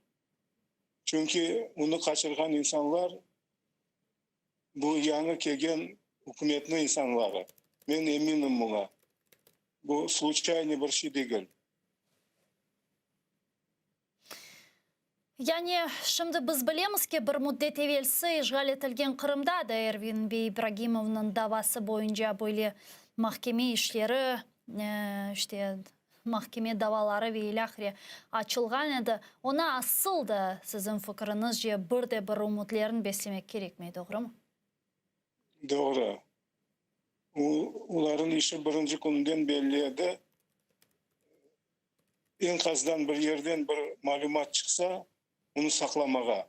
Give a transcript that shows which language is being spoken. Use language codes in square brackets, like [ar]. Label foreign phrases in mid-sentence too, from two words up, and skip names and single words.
[crh] Çünkü onu kaçırgan insanlar bu yanı kegen hükümetin insanları. Ben eminim buna. Bu случайный bir şey değil. Yani şimdi biz bilemiz ki bir müddet evvelsi işgal etilgen Kırım'da da Ervin Ibragimov'un davası boyunca böyle mahkeme işleri işte mahkeme davaları ve ilahri açılgan edi. Ona asıl da sizin fikrinizce bir umutlarını beslemek gerek mi? Doğru mu? Doğru. Onların işi birinci günden belliydi. Enkazdan bir yerden bir malumat çıksa onu saklamağa.